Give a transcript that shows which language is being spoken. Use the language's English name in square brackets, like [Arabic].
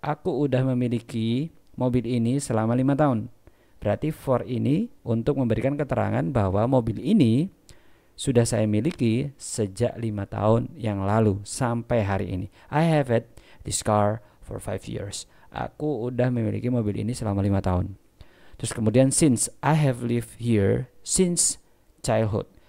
[Indonesian] Aku udah memiliki mobil ini selama 5 tahun. Berarti for ini untuk memberikan keterangan bahwa mobil ini sudah saya miliki sejak 5 tahun yang lalu sampai hari ini. [English] I have had this car for 5 years. [Indonesian] Aku udah memiliki mobil ini selama 5 tahun. Terus kemudian [English] since I have lived here since childhood.